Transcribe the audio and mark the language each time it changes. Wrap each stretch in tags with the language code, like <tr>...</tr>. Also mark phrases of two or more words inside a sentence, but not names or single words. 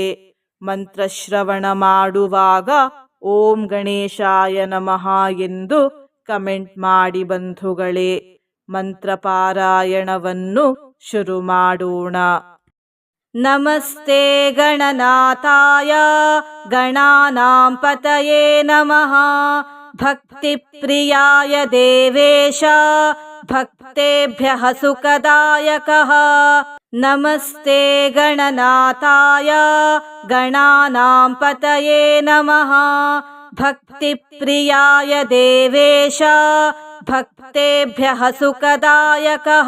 <kn>ಮಂತ್ರಶ್ರವಣ ಮಾಡುವಾಗ</kn> <sa>ಓಂ ಗಣೇಶಾಯ ನಮಃ</sa> <kn>ಎಂದು ಕಮೆಂಟ್ ಮಾಡಿ ಬಂಧುಗಳೇ. ಮಂತ್ರ ಪಾರಾಯಣವನ್ನು ಶುರು ಮಾಡೋಣ.</kn> <sa>ನಮಸ್ತೆ ಗಣನಾಥಾಯ ಗಣಾನಾಂ ಪತಯೇ ನಮಃ. ಭಕ್ತಿ ಪ್ರಿಯಾಯ ದೇವೇಶ ಭಕ್ತೇಭ್ಯಃ ಸುಖದಾಯಕಃ. ನಮಸ್ತೆ ಗಣನಾಥಾಯ ಗಣಾನಾಂ ಪತಯೇ ನಮಃ. ಭಕ್ತಿ ಪ್ರಿಯಾಯ ದೇವೇಶ ಭಕ್ತೇಭ್ಯಃ ಸುಖದಾಯಕಃ.</sa>